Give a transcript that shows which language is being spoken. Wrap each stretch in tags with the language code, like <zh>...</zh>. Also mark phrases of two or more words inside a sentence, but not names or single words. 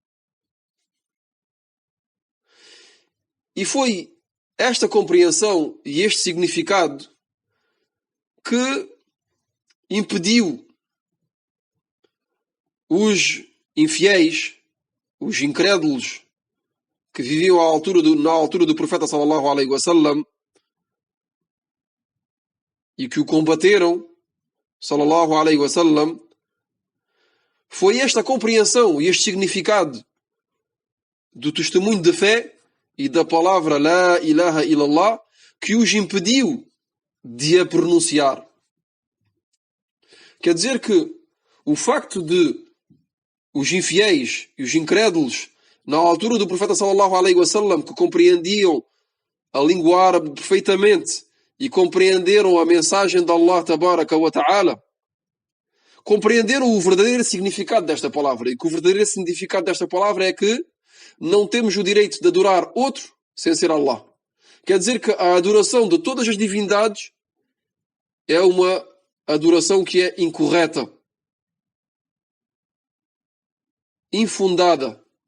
<pt>E foi esta compreensão e este significado que impediu os infiéis, os incrédulos que viviam na altura do profeta</pt> <ar>صلى الله عليه وسلم</ar> <pt>e que o combateram,</pt> <ar>صلى الله عليه وسلم,</ar> <pt>Foi esta compreensão e este significado do testemunho de fé e da palavra</pt> <ar>لا إله إلا الله</ar> <pt>que os impediu de a pronunciar. Quer dizer que o facto de os infiéis e os incrédulos, na altura do profeta</pt> <ar>صلى الله عليه وسلم,</ar> <pt>que compreendiam a língua árabe perfeitamente e compreenderam a mensagem de</pt> <ar>الله تبارك وتعالى,</ar> <pt>compreenderam o verdadeiro significado desta palavra. E que o verdadeiro significado desta palavra é que não temos o direito de adorar outro sem ser Allah. Quer dizer que a adoração de todas as divindades é uma adoração que é incorreta, infundada.</pt>